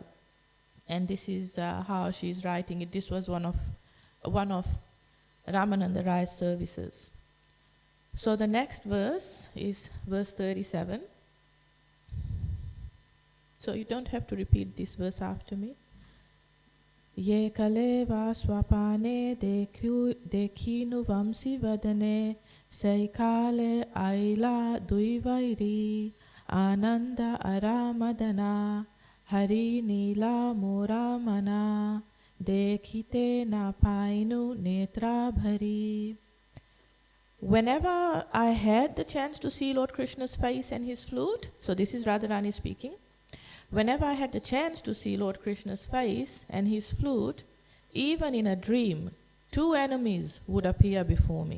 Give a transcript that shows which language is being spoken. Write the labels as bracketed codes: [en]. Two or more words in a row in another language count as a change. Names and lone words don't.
[en] And this is how she's writing it. This was one of Ramananda Raya's services. So the next verse is verse 37. So you don't have to repeat this verse after me. [bn] যে কালে বাস্বপনে দেখিনু বংশী বদনে সেইকালে আইলা দুইবৈরী আনন্দ আরামদন হরি নিল মোরমন দেখিতে না পাইনু নেত্র ভরি. [en] Whenever I had the chance to see Lord Krishna's face and his flute, so this is Radharani speaking, whenever I had the chance to see Lord Krishna's face and his flute, even in a dream, two enemies would appear before me.